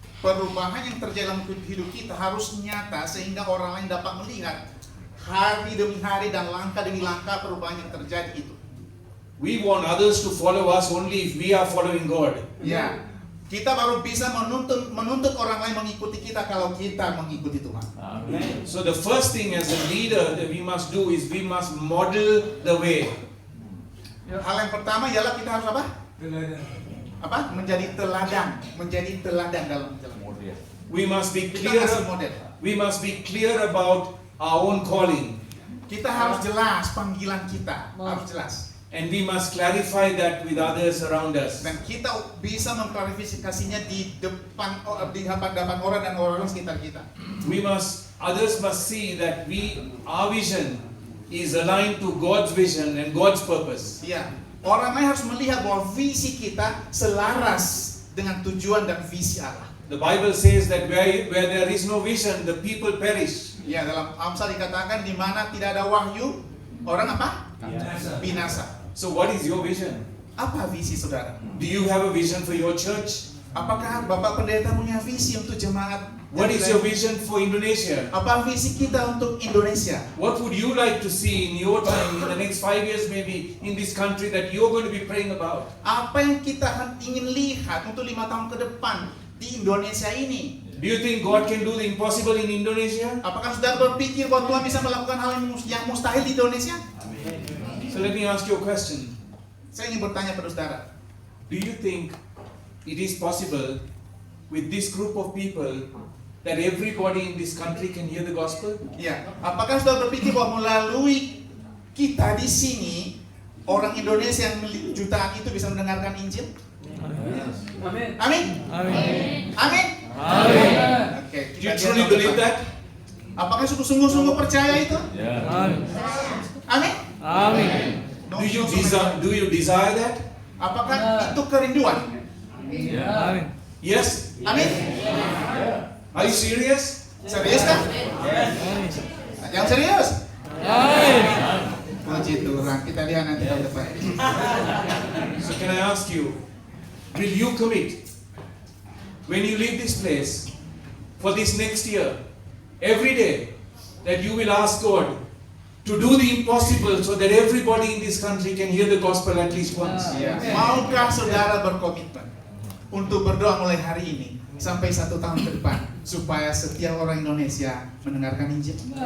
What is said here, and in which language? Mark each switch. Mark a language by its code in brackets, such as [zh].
[id] Perubahan yang terjadi dalam hidup kita harus nyata sehingga orang lain dapat melihat hari demi hari dan langkah demi langkah perubahan yang terjadi itu. [en] We want others to follow us only if we are following God. [id] Ya, kita baru bisa menuntut orang lain mengikuti kita kalau kita mengikuti Tuhan. [en] So the first thing as a leader that we must do is we must model the way. [id] Hal yang pertama ialah kita harus apa? Menjadi teladan dalam jalan. [en] We must be [id] Kita [en] clear. [id] kasih model. [en] We must be clear about our own calling, [id] Kita harus jelas panggilan kita, harus jelas. [en] and we must clarify that with others around us. [id] Dan kita bisa mengklarifikasinya di hadapan orang dan orang sekitar kita. [en] Others must see that our vision is aligned to God's vision and God's purpose. [id] Ya, orang lain harus melihat bahwa visi kita selaras dengan tujuan dan visi Allah. [en] The Bible says that where there is no vision, the people perish. [id] Ya, dalam Amsal dikatakan di mana tidak ada wahyu, orang apa? Binasa. [en] So what is your vision? [id] Apa visi saudara? [en] Do you have a vision for your church? [id] Apakah Bapak Pendeta punya visi untuk jemaat? [en] What is your vision for Indonesia? [id] Apa visi kita untuk Indonesia? [en] What would you like to see in your time, in the next 5 years maybe, in this country that you're going to be praying about? [id] Apa yang kita ingin lihat untuk 5 tahun ke depan di Indonesia ini? [en] Do you think God can do the impossible in Indonesia? [id] Apakah saudara berpikir bahwa Tuhan bisa melakukan hal yang mustahil di Indonesia? [en] So let me ask you a question. [id] Saya ingin bertanya pada saudara. [en] Do you think it is possible with this group of people that everybody in this country can hear the gospel? [id] Ya, apakah saudara berpikir bahwa melalui kita di sini orang Indonesia yang jutaan itu bisa mendengarkan Injil? Amin. Amin. Amin. Amin. Amin. Oke, [en] Do you truly believe that? [id] Apakah sungguh-sungguh percaya itu? Amin. Amin. Amin. [en] Do you desire that? [id] Apakah itu kerinduan? Amin. [en] Yes? [id] Amin. [en] Are you serious? [id] Serius kan? Yang serius? Amin. Puji Tuhan, kita lihat nanti tahun depan. [en] So can I ask you, will you commit when you leave this place for this next year, every day, that you will ask God, to do the impossible so that everybody in this country can hear the gospel at least once. Ya. [id] Maukah saudara berkomitmen untuk berdoa mulai hari ini sampai 1 tahun ke depan supaya setiap orang Indonesia mendengarkan Injil?